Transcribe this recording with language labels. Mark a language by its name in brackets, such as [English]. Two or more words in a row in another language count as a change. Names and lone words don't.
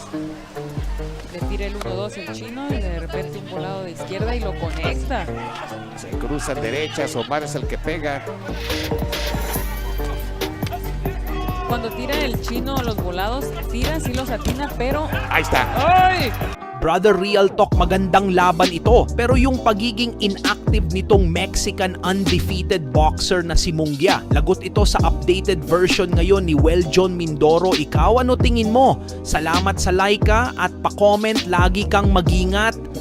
[Spanish] Le tira el 1-2 el chino y de repente un volado de izquierda y lo conecta. Se cruzan derechas, Omar es el que pega. Cuando tira el chino los volados, tira, sí los atina, pero... Ahí está. ¡Ay! [Filipino] Brother Real Talk, magandang laban ito. Pero yung pagiging inactive nitong [English] Mexican undefeated boxer [Filipino] na si Munguia, lagot ito sa [English] updated version [Filipino] ngayon ni Weljon Mindoro. Ikaw, ano tingin mo? Salamat sa like at pa-comment, lagi kang mag-ingat.